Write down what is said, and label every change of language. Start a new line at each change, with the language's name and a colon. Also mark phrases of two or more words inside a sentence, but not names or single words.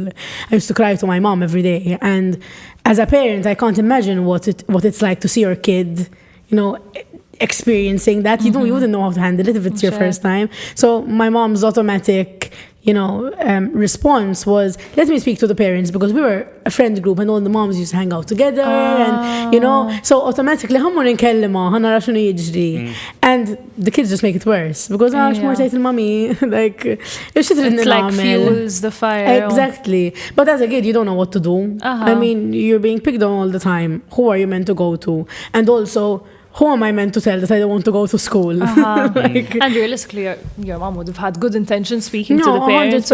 English: I used to cry to my mom every day. And as a parent, I can't imagine what it's like to see your kid, experiencing that. You wouldn't know how to handle it if it's your Sure. first time. So my mom's automatic response was, let me speak to the parents, because we were a friend group and all the moms used to hang out together and so automatically
Maltese: ħammur nkellima ħanara x'inhu jiġri,
English: and the kids just make it worse because
Maltese: x'mur tgħid il-mami
English: like It's like fuels the fire. Exactly. But as a kid, you don't know what to do. I mean, you're being picked on all the time. Who are you meant to go to? And also, who am I meant to tell that I don't want to go to school? And realistically, your mom would have had good intentions speaking to the parents.